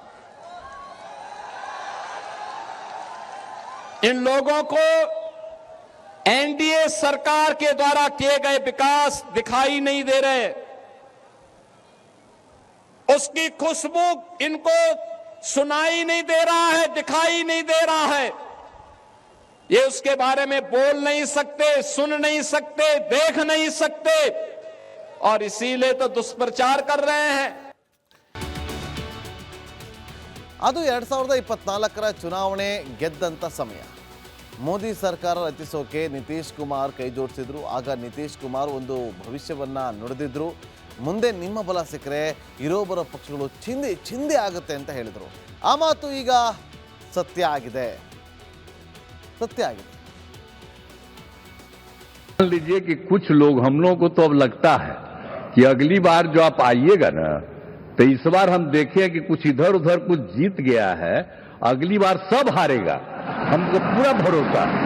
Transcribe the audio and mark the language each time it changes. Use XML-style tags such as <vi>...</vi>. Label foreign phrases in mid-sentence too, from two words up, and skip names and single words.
<hi>इन लोगों को एनडीए सरकार के द्वारा किए गए विकास दिखाई नहीं दे रहे, उसकी खुशबू इनको सुनाई नहीं दे रहा है, दिखाई नहीं दे रहा है। ये उसके बारे में बोल नहीं सकते, सुन नहीं सकते, देख नहीं सकते, और इसीलिए तो दुष्प्रचार कर रहे हैं।</hi> <kn>ಅದು 2024ರ ಚುನಾವಣೆ ಗೆದ್ದಂಥ ಸಮಯ. ಮೋದಿ ಸರ್ಕಾರ ರಚಿಸೋಕೆ ನಿತೀಶ್ ಕುಮಾರ್ ಕೈ ಜೋಡಿಸಿದ್ರು. ಆಗ ನಿತೀಶ್ ಕುಮಾರ್ ಒಂದು ಭವಿಷ್ಯವನ್ನು ನುಡಿದಿದ್ರು. ಮುಂದೆ ನಿಮ್ಮ ಬಲ ಸಿಕ್ಕರೆ ಇರೋ ಬರೋ ಪಕ್ಷಗಳು ಚಿಂದಿ ಆಗುತ್ತೆ ಅಂತ ಹೇಳಿದರು. ಆ ಮಾತು ಈಗ ಸತ್ಯ ಆಗಿದೆ.</kn> <hi>मान लीजिए कि कुछ लोग, हम लोगों को तो अब लगता है कि अगली बार जो आप आइएगा ना, तो इस बार हम देखें कि कुछ इधर उधर कुछ जीत गया है, अगली बार सब हारेगा, हमको पूरा भरोसा है।</hi>